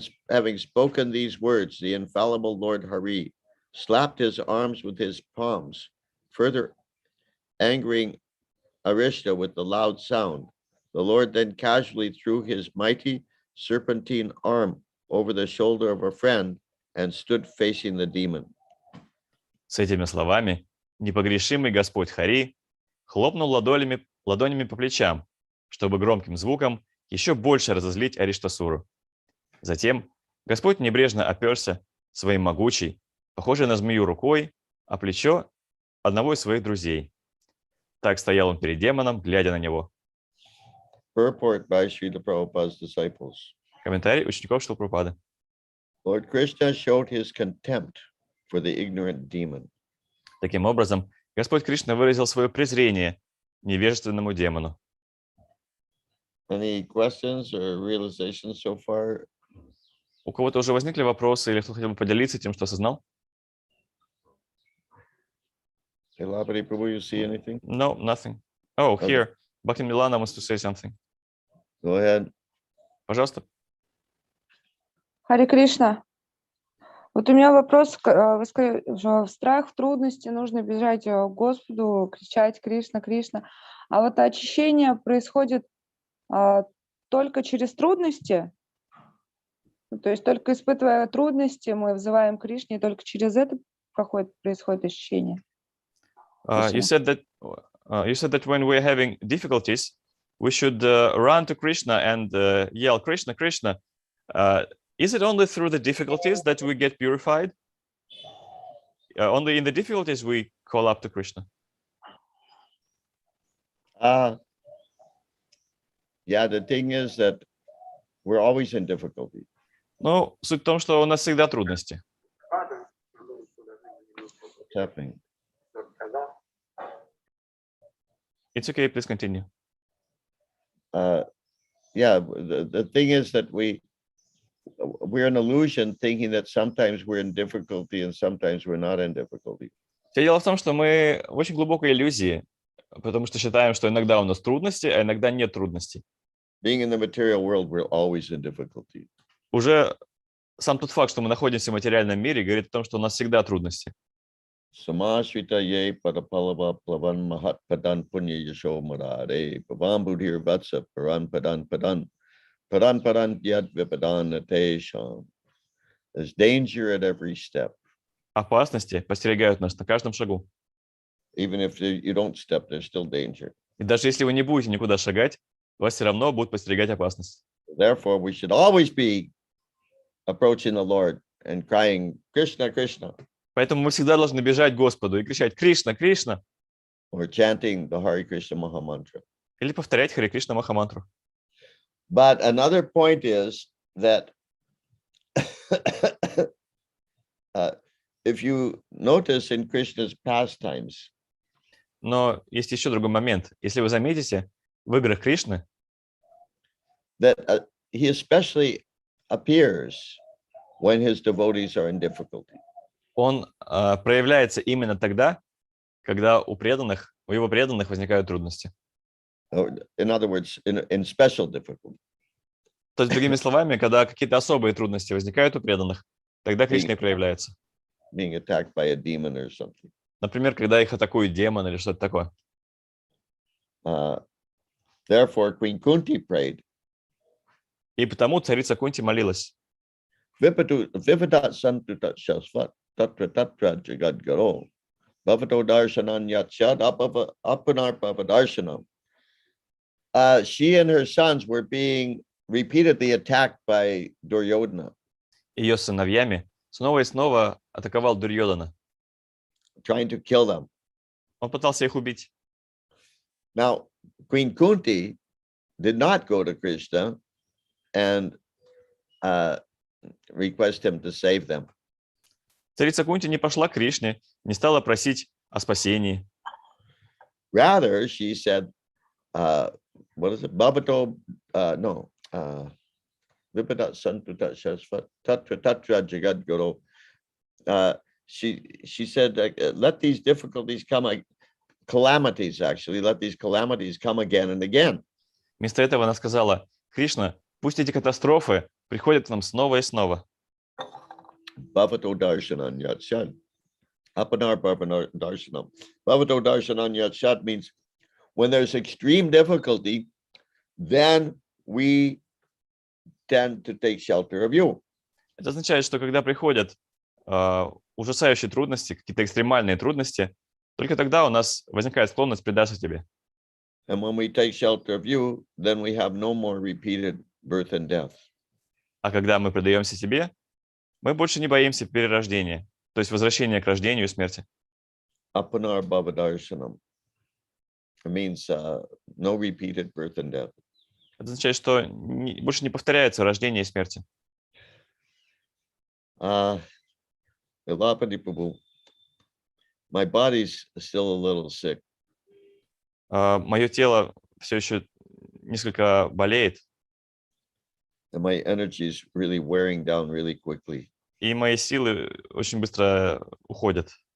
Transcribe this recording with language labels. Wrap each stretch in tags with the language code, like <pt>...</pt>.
<en>Having spoken these words, the infallible Lord Hari slapped his arms with his palms, further angering Arishta with the loud sound. The Lord then casually threw his mighty serpentine arm over the shoulder of a friend and stood facing the demon.</en> <ru>С этими словами непогрешимый Господь Хари хлопнул ладонями по плечам, чтобы громким звуком еще больше разозлить Ариштасуру. Затем Господь небрежно оперся своей могучей, похожей на змею рукой, о плечо одного из своих друзей. Так стоял он перед демоном, глядя на него.</ru> <en>Purport by Srila Prabhupada's disciples.</en> <ru>Комментарий учеников Шрилы Прабхупады.</ru> <en>Lord Krishna showed his contempt for the ignorant demon.</en> <ru>Таким образом, Господь Кришна выразил свое презрение невежественному демону.</ru> <en>Any questions or realizations so far?</en> <ru>У кого-то уже возникли вопросы или кто хотел бы поделиться тем, что осознал?</ru> <en>Elabari Prabhu, you see anything? No, nothing. Oh, Okay. here. Bhakti Milana wants to say something. Go ahead.</en> <ru>Пожалуйста. Харе Кришна. Вот у меня вопрос. Вы сказали, что в страх, в трудности нужно бежать к Господу, кричать Кришна, Кришна. А вот очищение происходит только через трудности? То есть только испытывая трудности, мы взываем Кришне, и только через это происходит очищение.</ru> <en>You said that when we're having difficulties, we should run to Krishna and yell Krishna, Krishna. Is it only through the difficulties that we get purified? Only in the difficulties we call up to Krishna. Yeah, the thing is that we're always in difficulty.</en> <ru>Ну, суть в том, что у нас всегда трудности.</ru> <en>What's happening? It's okay, please continue. Yeah, the thing is that we're an illusion thinking that sometimes we're in difficulty and sometimes we're not in difficulty.</en> <ru>Все дело в том, что мы в очень глубокой иллюзии, потому что считаем, что иногда у нас трудности, а иногда нет трудностей.</ru> <en>Being in the material world, we're always in difficulty.</en> <ru>Уже сам тот факт, что мы находимся в материальном мире, говорит о том, что у нас всегда трудности.</ru> <sa>Samashrita ye padapalava plavan mahat padan punya yasho marare pavan budhir vatsa paran padan yad vipadan atesham.</sa> <en>There's danger at every step.</en> <ru>Опасности подстерегают нас на каждом шагу.</ru> <en>Even if you don't step, there's still danger.</en> <ru>И даже если вы не будете никуда шагать, вас все равно будут подстерегать опасность.</ru> <en>Therefore, we should always be approaching the Lord and crying, Krishna, Krishna.</en> <ru>Поэтому мы всегда должны бежать к Господу и кричать «Кришна, Кришна!»</ru> <en>Or chanting the Hare Krishna Maha Mantra.</en> <ru>или повторять Харе Кришна Махамантру.</ru> <en>But another point is that if you notice in Krishna's pastimes,</en> <ru>Но есть еще другой момент. Если вы заметите, в играх Кришны</ru> <en>that he especially appears when his devotees are in difficulty.</en> <ru>он проявляется именно тогда, когда у его преданных возникают трудности.</ru> <en>In other words, in special difficulty.</en> <ru>То есть, другими словами, когда какие-то особые трудности возникают у преданных, тогда Кришна и проявляется.</ru> <en>Being attacked by a demon or something.</en> <ru>Например, когда их атакует демон или что-то такое.</ru> <en>Therefore, Queen Kunti prayed.</en> <ru>И потому царица Кунти молилась.</ru> <sa>Vipadat santutat shasvat tatra tatra jagadgaro bhavato darshanan yatshad apanar pavadarshanam.</sa> <en>She and her sons were being repeatedly attacked by Duryodhana.</en> <ru>Ее сыновьями снова и снова атаковал Дурьодана.</ru> <en>Trying to kill them.</en> <ru>Он пытался их убить.</ru> <en>Now, Queen Kunti did not go to Krishna and request him to save them.</en> <ru>Царица Кунти не пошла к Кришне, не стала просить о спасении.</ru> <en>Rather, she said, what is it?</en> <sa>Bhavato, no. Vipata Santuta Shasvat Tatra Tatra Jagat Guru.</sa> <en>She said, let these difficulties come, calamities actually, let these calamities come again and again.</en> <ru>Вместо этого она сказала: Кришна, пусть эти катастрофы приходят к нам снова и снова.</ru> <sa>Bhavato Darshanan Yatshan. Apanar Bhavato Darshanam. Bhavato Darshanan Yatshat</sa> <en>means when there's extreme difficulty, then we tend to take shelter of you.</en> <ru>Это означает, что когда приходят ужасающие трудности, какие-то экстремальные трудности, только тогда у нас возникает склонность предаться тебе.</ru> <en>And when we take shelter of you, then we have no more repeated birth and death.</en> <ru>А когда мы предаемся тебе, мы больше не боимся перерождения, то есть возвращения к рождению и смерти.</ru> <sa>Apanar Bhavadarshanam.</sa> <en>It means no repeated birth and death.</en> <ru>Это означает, что больше не повторяется рождение и смерти.</ru> <en>Ilapati Prabhu, my body's still a little sick.</en> <ru>Мое тело все еще несколько болеет, And my energy is really wearing down really quickly. и мои силы очень быстро уходят.</ru>